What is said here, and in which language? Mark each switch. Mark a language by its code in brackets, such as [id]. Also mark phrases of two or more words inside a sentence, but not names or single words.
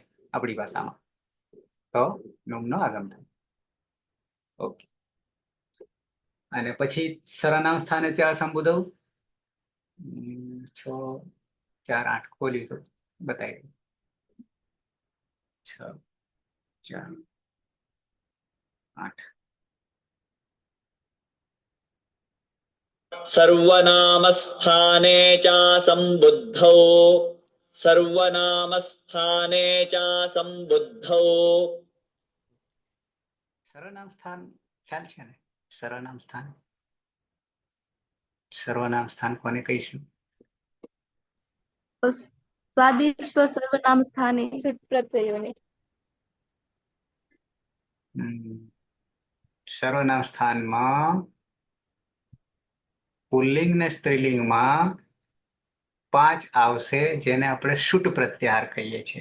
[gu] આપણી ભાષામાં તો નુમનો આગમ થાય. ઓકે. અને પછી સર્વનામ સ્થાને ચા સંબોધવ 6 4 8 ખોલ્યું તો બતાવી 6 4 8. [sa] सर्वनामस्थाने च संबुद्धौ सर्वनामस्थाने च संबुद्धौ [gu] સર્વનામ સ્થાન ખ્યાલ છે ને? સર્વનામ સ્થાન, સર્વનામ સ્થાન કોને કહીશું? [sa] સ્વાદિશ્વ સર્વનામ સ્થાને [gu] શુટ પ્રત્યયોને સર્વનામ સ્થાનમાં પુલ્લિંગ ને સ્ત્રીલિંગમાં 5 આવશે, જેને આપણે શુટ પ્રત્યાહાર કહીએ છીએ.